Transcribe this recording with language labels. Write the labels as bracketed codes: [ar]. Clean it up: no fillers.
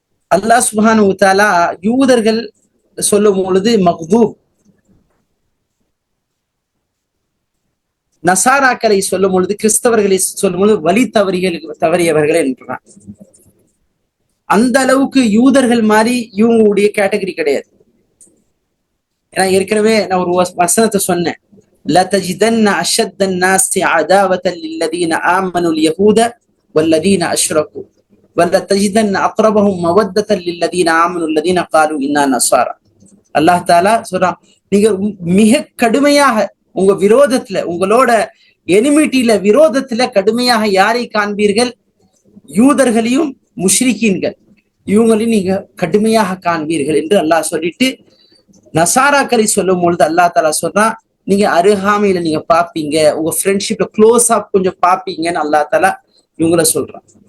[ta] அல்லாஹ் சுப்ஹானஹு வ தஆலா யூதர்கள் சொல்லும் பொழுது மக்தூப், நசாராக்களை சொல்லும் பொழுது, கிறிஸ்தவர்களை சொல்லும் பொழுது வழி தவறியவர்கள் என்றான். அந்த அளவுக்கு யூதர்கள் மாதிரி இவங்களுடைய கேட்டகரி கிடையாது. ஏன்னா ஏற்கனவே நான் ஒரு வசனத்தை சொன்னேன், [ar] لَتَجِدَنَّ أَشَدَّ النَّاسِ عَدَاوَةً لِلَّذِينَ آمَنُوا الْيَهُودَ وَالَّذِينَ أَشْرَكُوا وَلَتَجِدَنَّ أَقْرَبَهُم مَوَدَّةً لِلَّذِينَ آمَنُوا الَّذِينَ قَالُوا إِنَّا نَصَارَى. [ta] அல்லாஹ் தஆலா சொல்றான், நீங்க மிக கடுமையாக உங்க விரோதத்துல, உங்களோட எனிமிட்டில விரோதத்துல கடுமையாக யாரை காண்பீர்கள்? யூதர்களையும் முஷ்ரிக்கீன்கள், இவங்களையும் நீங்க கடுமையாக காண்பீர்கள் என்று அல்லாஹ் சொல்லிட்டு, நசாராக்களை சொல்லும் பொழுது அல்லாஹ் தஆலா சொல்றான், நீங்க அருகாமையில நீங்க பாப்பீங்க, உங்க ஃப்ரெண்ட்ஷிப்ல க்ளோஸ் அப் கொஞ்சம் பாப்பீங்கன்னு அல்லாஹ் தஆலா இவங்கள சொல்றான்.